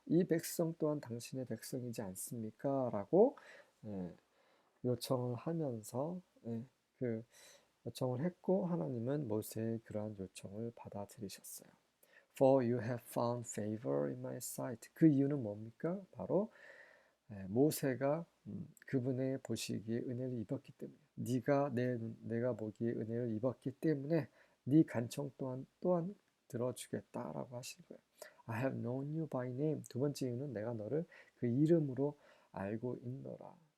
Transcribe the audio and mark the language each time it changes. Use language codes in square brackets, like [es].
[ko] 이 백성 또한 당신의 백성이지 않습니까? 라고 요청을 하면서 그 요청을 했고 하나님은 모세의 그러한 요청을 받아들이셨어요. [en] For you have found favor in my sight. [ko] 그 이유는 뭡니까? 바로 모세가 그분의 보시기에 은혜를 입었기 때문에 내가 보기에 은혜를 입었기 때문에 네 간청 또한 들어주겠다라고 하신 거예요. [en] I have known you by name. [ko] 두 번째 이유는 내가 너를 그 이름으로 알고 있노라.